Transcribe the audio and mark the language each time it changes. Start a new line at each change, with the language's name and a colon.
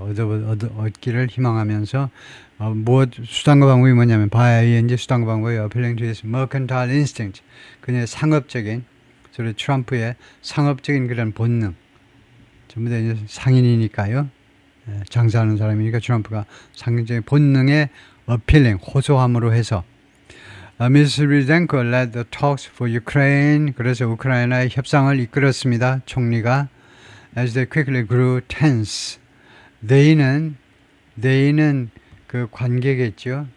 Korean: 얻기를 희망하면서 무엇 수단과 방법이 뭐냐면 바이엔지 수단과 방법이
English: appealing to his mercantile instinct,
Korean: 그녀의 상업적인 소리 트럼프의 상업적인 그런 본능, 전부 다 이제 상인이니까요, 장사하는 사람이니까 트럼프가 상업적인 본능에
English: appealing
Korean: 호소함으로 해서 미스 리덴코
English: led the talks for Ukraine,
Korean: 그래서 우크라이나의 협상을 이끌었습니다. 총리가
English: as they quickly grew tense.
Korean: they는 그 관계겠죠.